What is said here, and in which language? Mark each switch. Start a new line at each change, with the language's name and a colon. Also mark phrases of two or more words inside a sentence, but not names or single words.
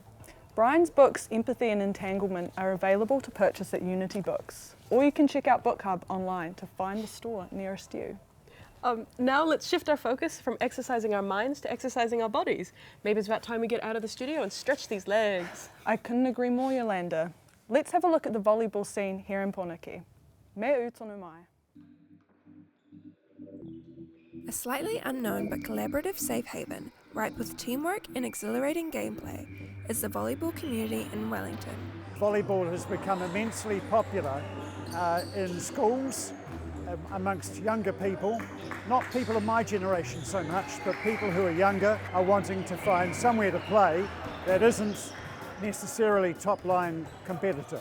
English: Brian's books, Empathy and Entanglement, are available to purchase at Unity Books, or you can check out Book Hub online to find the store nearest you. Now let's shift our focus from exercising our minds to exercising our bodies. Maybe it's about time we get out of the studio and stretch these legs. I couldn't agree more, Yolanda. Let's have a look at the volleyball scene here in Poneke.
Māori: Me utonu mai.
English: A slightly unknown but collaborative safe haven, ripe with teamwork and exhilarating gameplay, is the volleyball community in Wellington. Volleyball has become immensely popular in schools, amongst younger people, not people of my generation so much, but people who are younger are wanting to find somewhere to play that isn't necessarily top-line competitive.